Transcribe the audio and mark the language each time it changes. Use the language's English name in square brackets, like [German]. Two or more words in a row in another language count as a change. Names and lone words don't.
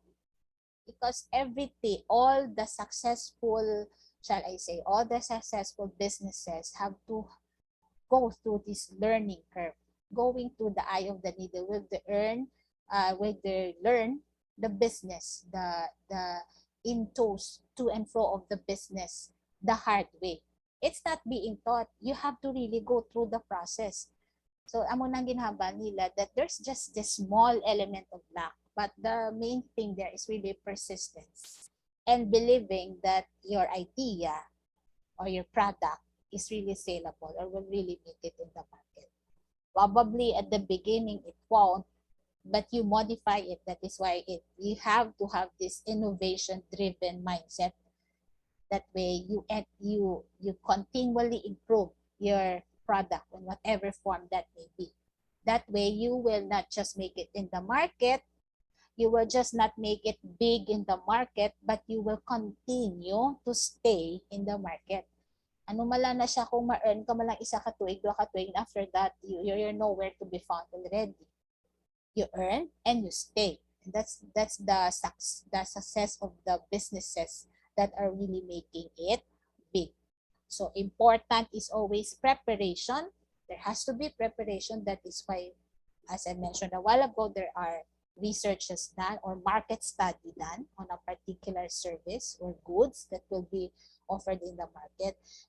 [English] Because everything, all the successful, shall I say, all the successful businesses have to go through this learning curve, going through the eye of the needle with the learn the business, the intos to and fro of the business the hard way. It's not being taught. You have to really go through the process. [Hiligaynon] So amo nang ginhambal nila [English] that there's just this small element of luck, but the main thing there is really persistence and believing that your idea or your product is really saleable or will really make it in the market. Probably at the beginning it won't, but you modify it. That is why you have to have this innovation-driven mindset. That way you continually improve your product in whatever form that may be. That way you will not just make it in the market, you will just not make it big in the market, but you will continue to stay in the market. [Hiligaynon] Ano mala na siya kung ma-earn ka malang isa ka tuig, dua ka tuig, [English] and after that, you're nowhere to be found already. You earn and you stay. And that's the success of the businesses that are really making it big. So important is always preparation. There has to be preparation. That is why, as I mentioned a while ago, there are researches done or market study done on a particular service or goods that will be offered in the market.